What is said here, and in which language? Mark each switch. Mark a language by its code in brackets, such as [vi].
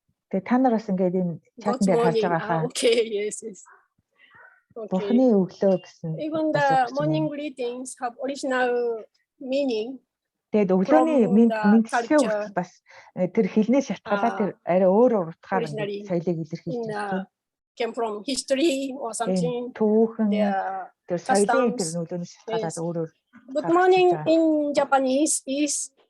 [mn] Тэгээ та нар бас ингээд энэ чатан дээр харж байгаа хаа. [en] Okay, yes. [mn] Бурхны өглөө гэсэн. [en] Even the morning greetings have original meaning. [mn] Тэгээд өглөөний мэдчилгээ бас тэр хэлнээс шалтгаалаад тэр арай өөр утгаар соёлыг илэрхийлж байна. [en] Came from history or something. [mn] Түүхэн тэр соёлын тэр нөлөөнөөс шалтгаалаад өөрөөр. [en] Good morning in Japanese is